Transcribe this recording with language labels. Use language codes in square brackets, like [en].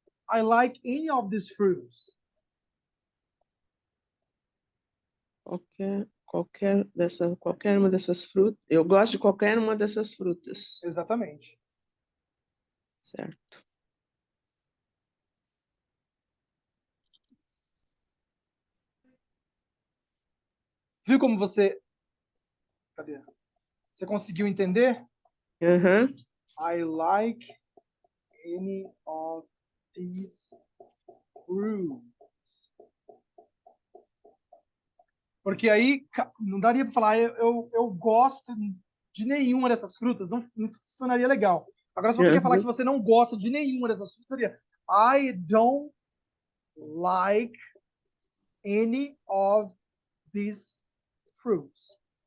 [en] I like any of these fruits. [pt] Qualquer uma dessas frutas. Eu gosto de qualquer uma dessas frutas. Exatamente. Certo. Viu como você. Cadê? Você conseguiu entender? Aham. [en] I like any of these fruits. [pt] Porque aí não daria para falar, eu gosto de nenhuma dessas frutas, não funcionaria legal. Agora, se você quer falar que Aham. você não gosta de nenhuma dessas frutas, seria [en] I don't like any of these fruits.